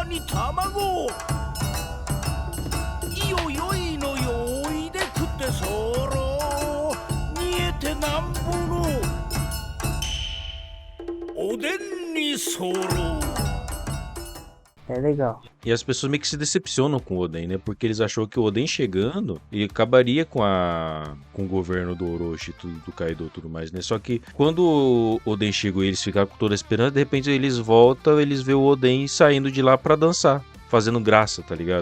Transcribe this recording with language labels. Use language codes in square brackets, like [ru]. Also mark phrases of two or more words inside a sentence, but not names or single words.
[ja] 卵いよよいのよいで食ってそろ煮えてなんぼのおでんにそろ [pt] É legal. E as pessoas meio que se decepcionam com o Oden, né? Porque eles achou que o Oden chegando e acabaria com o governo do Orochi, do Kaido e tudo mais, né? Só que quando o Oden chegou e eles ficaram com toda a esperança, de repente eles voltam, eles vê o Oden saindo de lá pra dançar, fazendo graça, tá ligado?